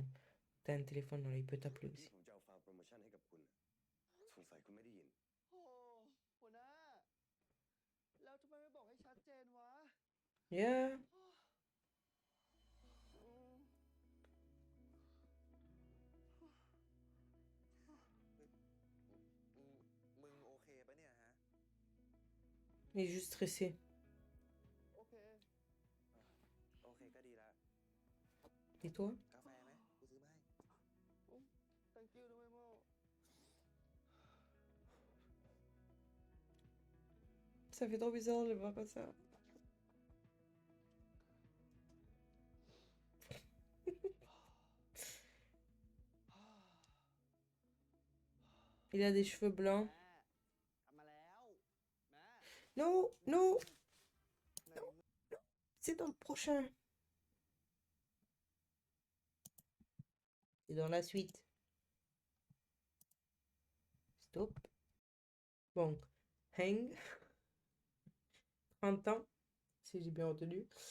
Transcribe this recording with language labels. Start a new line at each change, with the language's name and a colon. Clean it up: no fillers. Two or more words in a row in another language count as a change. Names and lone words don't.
French: T'as un téléphone, là, il peut t'appeler
Thai: ที่
French: aussi.
Thai: ผมจะเอาไฟล์โปรโมชั่นให้กับคุณสงสัยคุณไม่ได้ยิน โอ้หัวหน้า แล้วทำไมไม่บอกให้ชัดเจนวะ
English: Yeah. อืม
Thai: มึงโอเคปะเนี่ยฮะ
French: Il est juste stressé.
Thai: โอเค โอเคก็ดีละ
French: Et toi?
Thai: กาแฟไหมกูซื้อมาให้
English: thank you
Thai: ด้วยโม
French: Ça fait trop bizarre de le voir comme ça. Il a des cheveux blancs.
Thai: กลับมาแล้วแม่
French: Non, non,
Thai: ไหน
French: c'est dans le prochain. C'est dans la suite. Stop. Bon, Hang, 30 ans, si j'ai bien retenu.